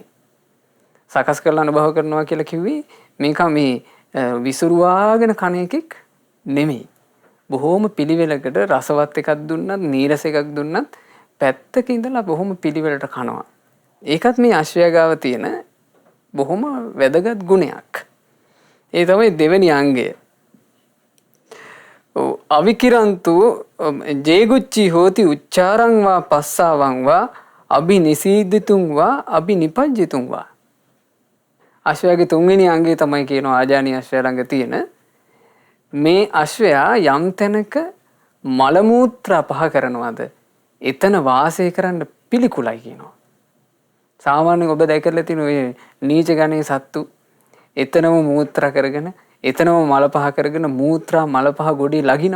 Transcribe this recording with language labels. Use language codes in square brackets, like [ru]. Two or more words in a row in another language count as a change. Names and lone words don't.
[si] සකස් කරලා අනුභව කරනවා කියලා කිව්වේ මේක මේ විසුරුවාගෙන කන එකෙක් නෙමෙයි. බොහොම පිළිවෙලකට රසවත් එකක් දුන්නත් නීරස එකක් දුන්නත් පැත්තක ඉඳලා බොහොම පිළිවෙලට කනවා. ඒකත් මේ අශ්වයා ගාව තියෙන බොහොම වැදගත් ගුණයක්. ඒ තමයි දෙවෙනි අංගය. [pi] අවිකිරන්තු ජේගුච්චි හෝති උච්චාරං වා පස්සාවං වා අබිනිසීදිතුං වා අබිනිපජ්ජිතුං වා. [si] අශ්වයාගේ තුන්වෙනි අංගය තමයි කියනවා ආජානීය අශ්වයා ළඟ තියෙන මේ අශ්වයා යම් තැනක මල මූත්‍රා පහ කරනවාද එතන වාසය කරන්න පිළිකුලයි කියනවා. සාමාන්‍යයෙන් ඔබ දැකලා තියෙන ඔය නීච ගණයේ සත්තු එතනම මූත්‍රා කරගෙන එතනම මල පහ කරගෙන මූත්‍රා මල පහ ගොඩේ ලගිනවා.